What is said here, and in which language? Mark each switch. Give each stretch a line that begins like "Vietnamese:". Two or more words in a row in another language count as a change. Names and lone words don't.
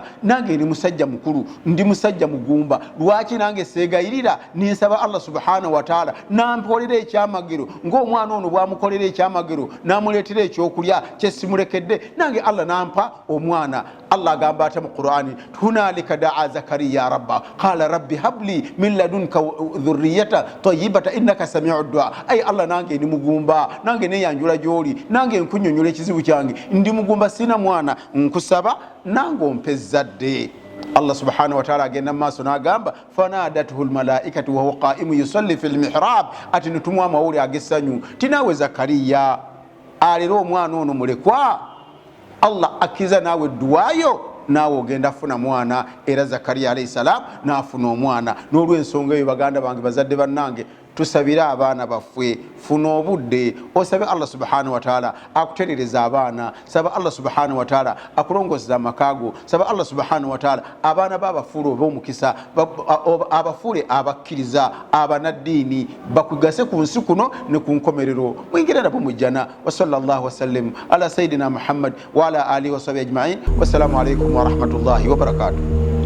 Ganda: Nange ndi musajja mukulu, ndi musajja mugumba, lwaki nange seegayirira ninsaba Allah
Arabic: سبحانه وتعالى
Ganda: nampolira ekyamagero ng'omwana ono bwamukolera ekyamagero, namuleetera ekyokulya kye simulekedde, nange Allah nampa omwana. Allah agamba ate mu Qur'ani,
Arabic: هنالك دعا زكريا ربه قال رب هب لي من لدنك ذرية طيبة إنك سميع الدعاء.
Ganda: Ay Allah, nange ndi mugumba, nange neyanjula gy'oli, nange nkunyonyola ekizibu kyange, ndi mugumba sina mwana, nkusaba nange ompe ezzadde. Allah
Arabic: سبحانه وتعالى
Ganda: agenda maaso n'agamba
Arabic: فنادته الملائكة وهو قائم يصلي في المحراب,
Ganda: ati netumwa amawuli ag'essanyu tinaawe Zakariya alera omwana ono mulekwa, Allah akiza naawe duwayo, naawe ogenda funa mwana. Era Zakariya alayhi salam n'afuna omwana. N'olw'ensonga eyo baganda bange, bazadde bannange, tusabire abaana baffe, funa obudde osabe Allah
Arabic: سبحانه وتعالى
Ganda: akuterereza abaana, saba Allah
Arabic: سبحانه وتعالى
Ganda: akulongozza amakago, saba Allah
Arabic: سبحانه وتعالى
Ganda: abaana b'abafuule ob'omukisa, abafuule abakkiriza, abanaddiini, bakugase ku nsi kuno ne ku nkomerero. Mwingire nabo mujjana.
Arabic: وصلى الله وسلم على سيدنا محمد وعلى آله وصحبه أجمعين. والسلام عليكم ورحمة الله وبركاته.